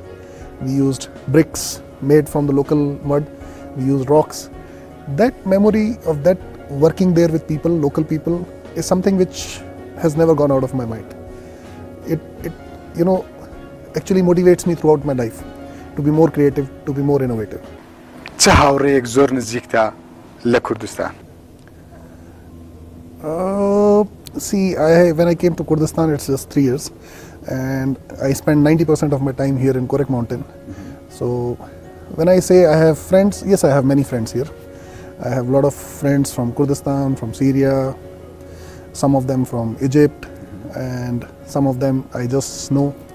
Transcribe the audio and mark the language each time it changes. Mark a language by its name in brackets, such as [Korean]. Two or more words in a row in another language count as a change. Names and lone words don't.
[English] We used bricks made from the local mud. We used rocks. That memory of that working there with people, local people, is something which has never gone out of my mind. It actually motivates me throughout my life to be more creative, to be more innovative. [Central Kurdish] چه هاوڕێیەک زۆر نزیکتە لە کوردستان؟ [English] When I came to Kurdistan, it's just 3 years, and I spent 90% of my time here in Korek Mountain. So when I say I have friends, yes, I have many friends here. I have a lot of friends from Kurdistan, from Syria, some of them from Egypt, and some of them I just know.